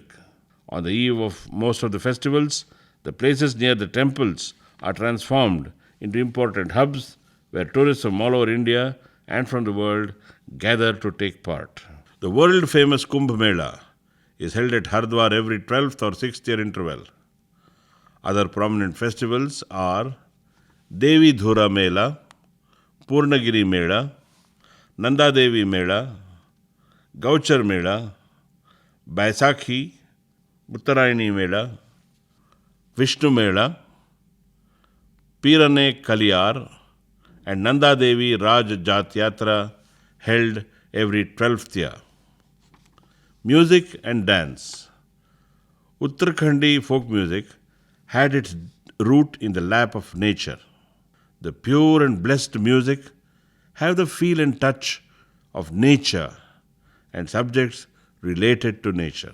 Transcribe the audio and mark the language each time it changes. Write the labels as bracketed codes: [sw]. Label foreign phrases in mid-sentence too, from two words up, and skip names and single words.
[en] On the eve of most of the festivals, the places near the temples are transformed into important hubs where tourists from all over India and from the world gather to take part. The world-famous Kumbh Mela is held at Hardwar every 12th or 6th year interval. Other prominent festivals are Devi Dhura Mela, Purnagiri Mela, Nanda Devi Mela, Gauchar Mela, Baisakhi, Uttarayani Mela, Vishnu Mela, Pirane Kaliyar, and Nanda Devi Raj Jat Yatra held every 12th year. Music and dance. Uttarakhandi folk music had its root in the lap of nature. The pure and blessed music have the feel and touch of nature and subjects related to nature.